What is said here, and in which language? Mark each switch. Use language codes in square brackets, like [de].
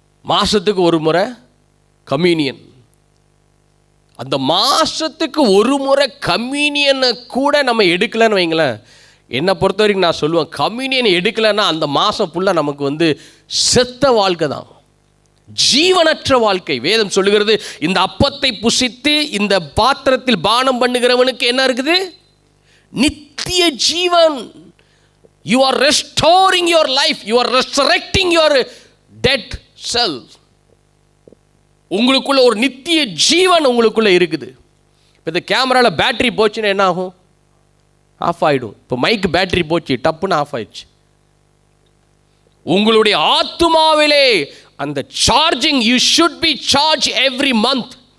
[ta] மாதத்துக்கு ஒரு முறை கம்யூனியன். அந்த மாதத்துக்கு ஒரு முறை கம்யூனியனை கூட நம்ம எடுக்கலைன்னு வைங்களேன், என்னை பொறுத்த வரைக்கும் நான் சொல்லுவேன், கம்யூனியன் எடுக்கலைன்னா அந்த மாதம் ஃபுல்லாக நமக்கு செத்த வாழ்க்கை தான், ஜீவனற்ற வாழ்க்கை. வேதம் சொல்லுகிறது, இந்த அப்பத்தை புசித்து இந்த பாத்திரத்தில் பானம் பண்ணுகிறவனுக்கு என்ன இருக்குது? நித்திய ஜீவன். [en] You are restoring your life, you are resurrecting your dead self. [ta] உங்களுக்குள்ள ஒரு நித்திய ஜீவன் உங்களுக்குள்ள இருக்குது. இப்போ இந்த கேமராவில் பேட்டரி போச்சுன்னா என்ன ஆகும்? ஆஃப் ஆகிடும். இப்போ மைக்கு பேட்டரி போச்சு, டப்புன்னு ஆஃப் ஆயிடுச்சு. உங்களுடைய ஆத்துமாவிலே அந்த charging, [en] You should be charge every month.